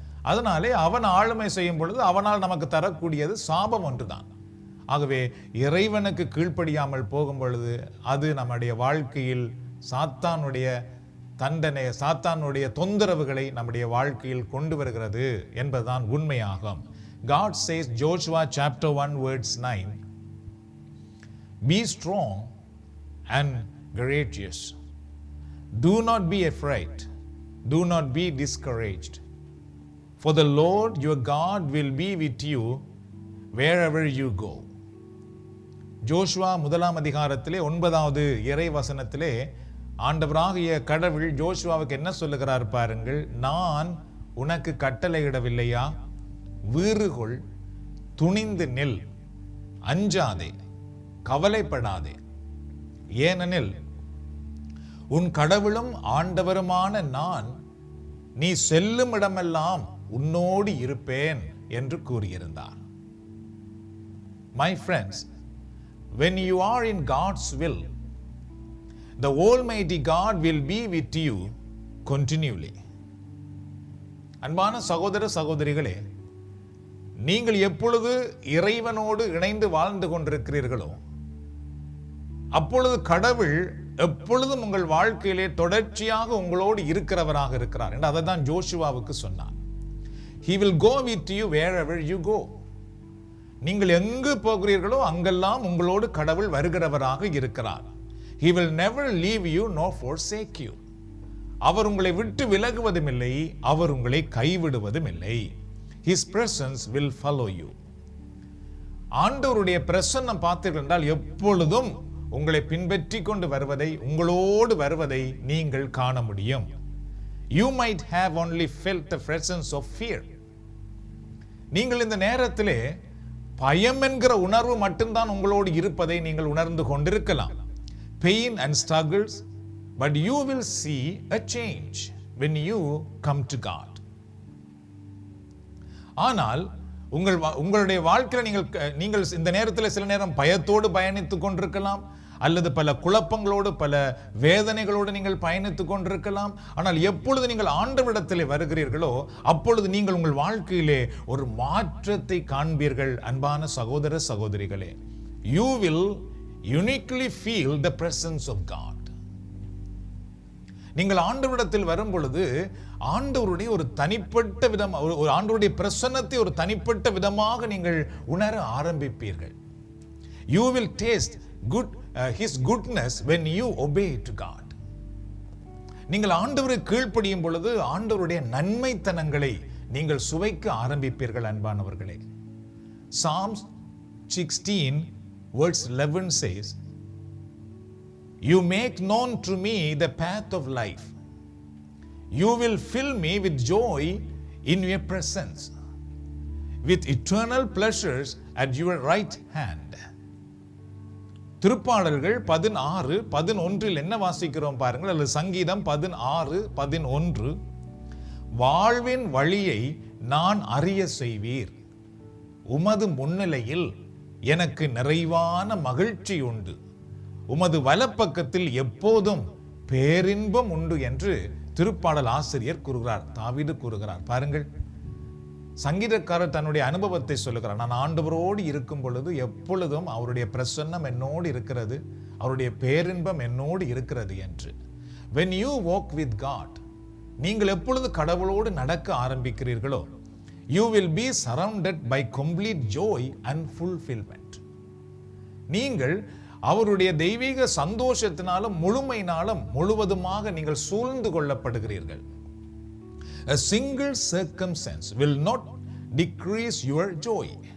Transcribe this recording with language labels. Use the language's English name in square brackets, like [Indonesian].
[Tamil] அதனாலே அவன் ஆளுமை செய்யும் பொழுது அவனால் நமக்கு தரக்கூடியது சாபம் ஒன்றுதான். ஆகவே இறைவனுக்கு கீழ்ப்படியாமல் போகும் பொழுது அது நம்முடைய வாழ்க்கையில் சாத்தானுடைய தண்டனை, சாத்தானுடைய தொந்தரவுகளை நம்முடைய வாழ்க்கையில் கொண்டு வருகிறது என்பதுதான் உண்மையாகும். [English] God says, Joshua chapter 1 verse 9, be strong and courageous. Do not be afraid. Do not be discouraged. For the Lord your God will be with you wherever you go. [Tamil] Joshua 1ஆம் அதிகாரத்திலே 9வது இறை வசனத்திலே ஆண்டவராகிய கடவுள் ஜோஷுவாவுக்கு என்ன சொல்லுகிறார் பாருங்கள். நான் உனக்கு கட்டளையிடவில்லையா? வீறுகொள், துணிந்து நில், அஞ்சாதே, கவலைப்படாதே. ஏனெனில் உன் கடவுளும் ஆண்டவருமான நான் நீ செல்லும் இடமெல்லாம் உன்னோடு இருப்பேன் என்று கூறியிருந்தார். [English] My friends, when you are in God's will, the Almighty God will be with you continually. [Tamil] அன்பான சகோதர சகோதரிகளே, நீங்கள் எப்பொழுது இறைவனோடு இணைந்து வாழ்ந்து கொண்டிருக்கிறீர்களோ அப்பொழுது கடவுள் எப்பொழுதும் உங்கள் வாழ்க்கையிலே தொடர்ச்சியாக உங்களோடு இருக்கிறவராக இருக்கிறார் என்று அதை தான் ஜோஷுவாவுக்கு சொன்னார். [English] He will go with you wherever you go. [Tamil] நீங்கள் எங்கு போகிறீர்களோ அங்கெல்லாம் உங்களோடு கடவுள் வருகிறவராக இருக்கிறார். [English] He will never leave you nor forsake you. [Tamil] அவர் உங்களை விட்டு விலகுவதும் இல்லை, அவர் உங்களை கைவிடுவதும் இல்லை. [English] His presence will follow you. [Tamil] ஆண்டவருடைய பிரசன்னம் பார்த்தீர்கள் என்றால் எப்பொழுதும் உங்களை பின்பற்றி கொண்டு வருவதை, உங்களோடு வருவதை நீங்கள் காண முடியும். [English] You might have only felt the presence of fear. [Tamil] நீங்கள் இந்த நேரத்திலே பயம் என்கிற உணர்வு மட்டும்தான் உங்களோடு இருப்பதை நீங்கள் உணர்ந்து கொண்டிருக்கலாம். [English] Pain and struggles, but you will see a change when you come to God. [Tamil] ஆனால் உங்களுடைய வாழ்க்கையில் நீங்கள் இந்த நேரத்தில் சில நேரம் பயத்தோடு பயணித்துக் கொண்டிருக்கலாம், அல்லது பல குழப்பங்களோடு பல வேதனைகளோடு நீங்கள் பயணித்துக் கொண்டிருக்கலாம். ஆனால் எப்பொழுது நீங்கள் ஆண்டவரிடத்திலே வருகிறீர்களோ அப்பொழுது நீங்கள் உங்கள் வாழ்க்கையிலே ஒரு மாற்றத்தை காண்பீர்கள். அன்பான சகோதர சகோதரிகளே, [English] you will uniquely feel the presence of God. [Tamil] நீங்கள் ஆண்டவரிடத்தில் வரும் பொழுது ஆண்டவருடைய ஒரு தனிப்பட்ட விதம், ஒரு ஆண்டவருடைய பிரசன்னத்தை ஒரு தனிப்பட்ட விதமாக நீங்கள் உணர ஆரம்பிப்பீர்கள். [English] You will taste his goodness when you obey to God. [Tamil] நீங்கள் ஆண்டவரை கீழ்ப்படியும் பொழுது ஆண்டவருடைய நன்மைத்தனங்களை நீங்கள் சுவைக்க ஆரம்பிப்பீர்கள். அன்பானவர்களே, [English] Psalms 16 verse 11 says, "You make known to me the path of life. You will fill me with joy in your presence, with eternal pleasures at your right hand." [Tamil] திருப்பாடல்கள் 16:11 என்ன வாசிக்கிறோம் பாருங்கள், அல்லது சங்கீதம் 16:11, வாழ்வின் வழியை நான் அறிய செய்வீர், உமது முன்னிலையில் எனக்கு நிறைவான மகிழ்ச்சி உண்டு, உமது வலப்பக்கத்தில் எப்போதும் பேரின்பம் உண்டு என்று திருப்பாடல் ஆசிரியர் கூறுகிறார், தாவீது கூறுகிறார். பாருங்கள், சங்கீதக்காரர் தன்னுடைய அனுபவத்தை சொல்லுகிறார். நான் ஆண்டவரோடு இருக்கும் பொழுது எப்பொழுதும் அவருடைய பிரசன்னம் என்னோடு இருக்கிறது, அவருடைய பேரின்பம் என்னோடு இருக்கிறது என்று. [English] When you walk with God, [Tamil] நீங்கள் எப்பொழுது கடவுளோடு நடக்க ஆரம்பிக்கிறீர்களோ, [English] you will be surrounded by complete joy and fulfillment. [Tamil] நீங்கள் அவருடைய தெய்வீக சந்தோஷத்தினாலும் முழுமையினாலும் முழுவதுமாக நீங்கள் சூழ்ந்து கொள்ளப்படுகிறீர்கள். [English] A single circumstance will not decrease your joy.